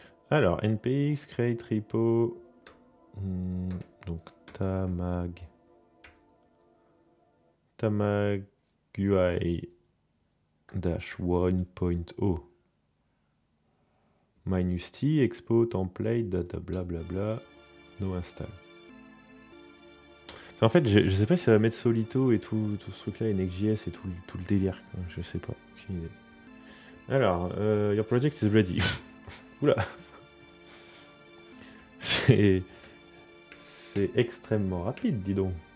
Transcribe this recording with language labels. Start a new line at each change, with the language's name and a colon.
French: Alors, npx create repo. Donc, Tamag UI -1.0 -t expo template data blablabla no install. En fait, je sais pas si ça va mettre Solito et tout ce truc là, Next.js et tout le délire, quoi. Je sais pas, aucune idée.
English: Alors, your project is ready.
French: Oula. C'est extrêmement rapide, dis donc.